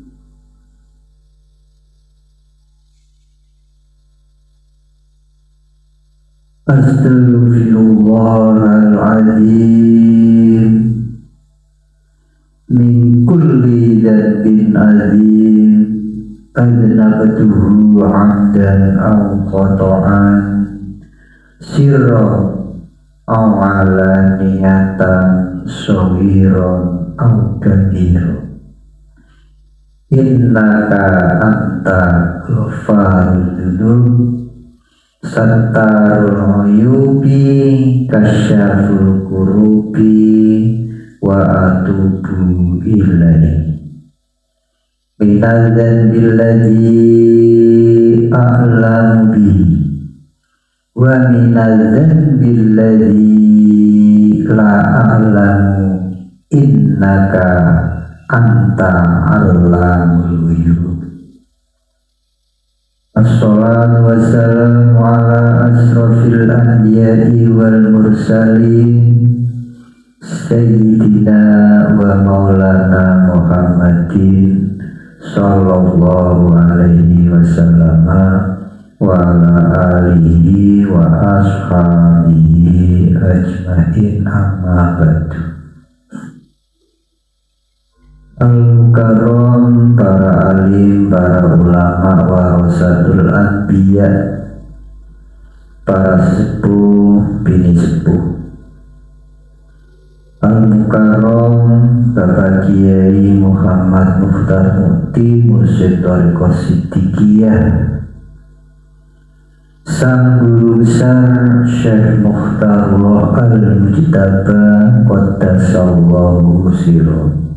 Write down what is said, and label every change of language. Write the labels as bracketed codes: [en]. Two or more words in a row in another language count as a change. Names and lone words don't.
[ar] أستغفر الله العظيم من كل ذنب عظيم أذنبته عمدا أو خطأ سرا أو علانية صغيرا أو كبيرا إنك أنت غفار الذنوب ستار العيوب كشاف الكروب وأتوب إليه من الذنب الذي أعلم به ومن الذنب الذي لا أعلم إنك أنت علام الغيوب. الصلاة والسلام على أشرف الأنبياء والمرسلين سيدنا ومولانا محمد صلى الله عليه وسلم وعلى آله وأصحابه أجمعين أما بعد. [id] Al-Mukarram, para alim, para ulama, [ar] ورثة الأنبياء, [id] para sepuh, bini sepuh. Al-Mukarram, Bapak Kiai Muhammad Mukhtar Mukti, Mursyid Thariqah Siddiqiyah, sang guru besar Syekh Mukhtarullah Al-Mujtaba [ar] قدس الله سره,